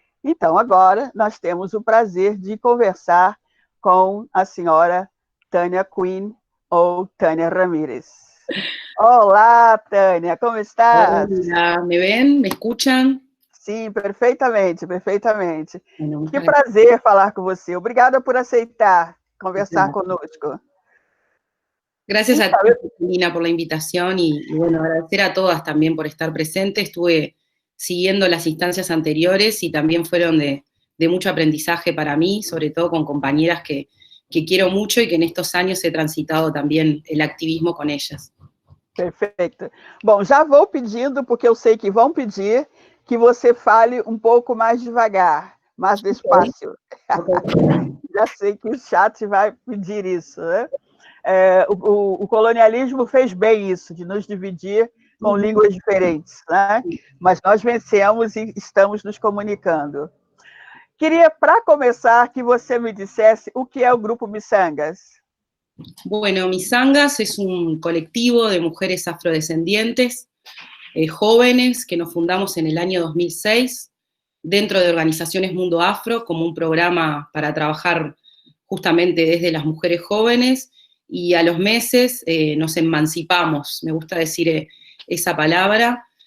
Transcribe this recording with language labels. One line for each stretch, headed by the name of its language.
Portuguese: Então, agora, nós temos o prazer de conversar com a senhora Tânia Quinn, ou Tânia Ramírez. Olá, Tânia, como estás?
Spanish: Hola, ¿me ven? ¿Me escuchan?
Portuguese: Sim, perfeitamente, perfeitamente. Que prazer falar com você. Obrigada por aceitar conversar conosco.
Spanish: Gracias a ti, Lina, por la invitación y bueno, agradecer a todas también por estar presentes. Estuve siguiendo las instancias anteriores y también fueron de mucho aprendizaje para mí, sobre todo con compañeras que quiero mucho y que en estos años he transitado también el activismo con ellas.
Portuguese: Perfeito. Bom, já vou pedindo, porque eu sei que vão pedir, que você fale um pouco mais devagar, mais despacio. Okay. Já sei que o chat vai pedir isso, né? O colonialismo fez bem isso, de nos dividir com línguas diferentes, né? Mas nós vencemos e estamos nos comunicando. Queria, para começar, que você me dissesse o que é o Grupo Misangas. Bueno, Misangas es un colectivo de mujeres afrodescendientes, jóvenes, que nos fundamos en el año 2006, dentro de Organizaciones Mundo Afro, como un programa para trabajar justamente desde las mujeres jóvenes, y a los meses nos emancipamos, me gusta decir esa palabra,